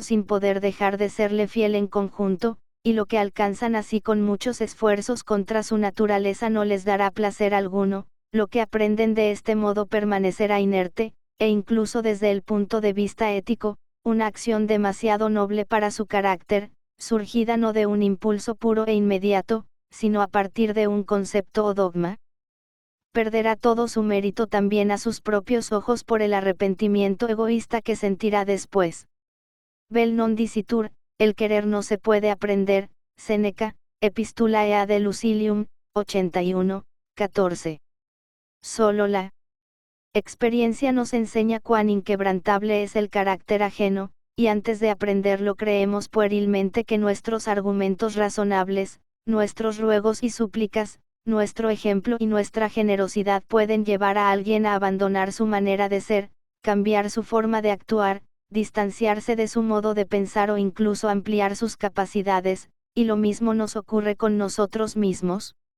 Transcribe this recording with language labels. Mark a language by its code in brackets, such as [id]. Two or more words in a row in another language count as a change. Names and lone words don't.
[es] sin poder dejar de serle fiel en conjunto, y lo que alcanzan así con muchos esfuerzos contra su naturaleza no les dará placer alguno, lo que aprenden de este modo permanecerá inerte, e incluso desde el punto de vista ético, una acción demasiado noble para su carácter, surgida no de un impulso puro e inmediato, sino a partir de un concepto o dogma. Perderá todo su mérito también a sus propios ojos por el arrepentimiento egoísta que sentirá después. [la] Vel non dicitur, [es] el querer no se puede aprender, Séneca, Epistulae de Lucilium, 81, 14. Solo la experiencia nos enseña cuán inquebrantable es el carácter ajeno, y antes de aprenderlo creemos puerilmente que nuestros argumentos razonables, nuestros ruegos y súplicas, nuestro ejemplo y nuestra generosidad pueden llevar a alguien a abandonar su manera de ser, cambiar su forma de actuar, distanciarse de su modo de pensar o incluso ampliar sus capacidades, y lo mismo nos ocurre con nosotros mismos.